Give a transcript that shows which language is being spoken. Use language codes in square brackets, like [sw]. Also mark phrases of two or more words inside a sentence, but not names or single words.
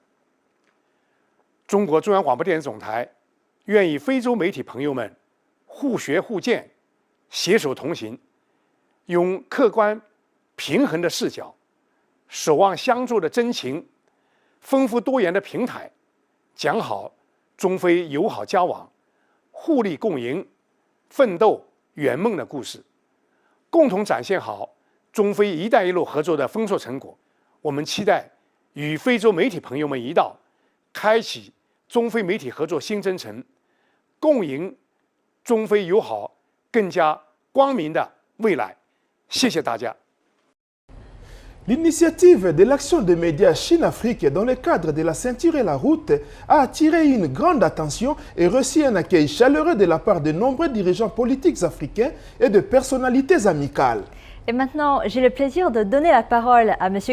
[zh] 中国中央广播电视总台愿与非洲媒体朋友们互学互鉴，携手同行，用客观平衡的视角，守望相助的真情，丰富多元的平台，讲好中非友好交往、互利共赢、奋斗圆梦的故事，共同展现好中非“一带一路”合作的丰硕成果。我们期待与非洲媒体朋友们一道，开启中非媒体合作新征程，共赢中非友好更加光明的未来。谢谢大家。 [fr] L'initiative de l'action des médias Chine-Afrique dans le cadre de la ceinture et la route a attiré une grande attention et reçu un accueil chaleureux de la part de nombreux dirigeants politiques africains et de personnalités amicales. Et maintenant, j'ai le plaisir de donner la parole à M.